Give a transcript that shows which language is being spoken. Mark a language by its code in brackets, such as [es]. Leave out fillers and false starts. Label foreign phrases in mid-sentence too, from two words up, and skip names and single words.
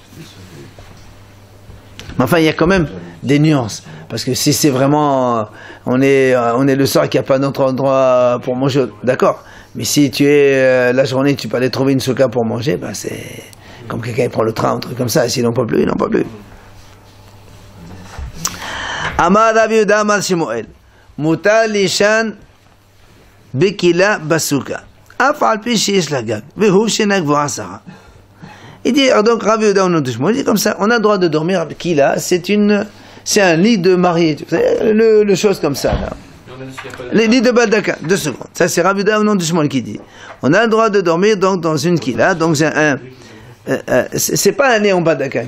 [fr] Mais enfin, il y a quand même des nuances. Parce que si c'est vraiment, on est le soir qu'il n'y a pas d'autre endroit pour manger, d'accord. Mais si tu es la journée, tu peux aller trouver une souka pour manger, ben c'est comme quelqu'un prend le train, un truc comme ça. S'ils n'ont pas plus, ils n'ont pas plus. [he] אמר רב יהודה אמר שמואל מותר לישן בכילה בסוכה. אף על פי שיש לה גג והוא שאינה גבוהה עשרה. [fr] Il dit, donc Rav Yehuda au nom de Shmuel, il dit comme ça, on a le droit de dormir kila, c'est un lit de marié, le chose comme ça là. Les lits de Baldaka, 2 secondes. Ça c'est Rav Yehuda au nom de Shmuel qui dit. On a le droit de dormir donc dans une kila, donc c'est pas un lit en Baldaka.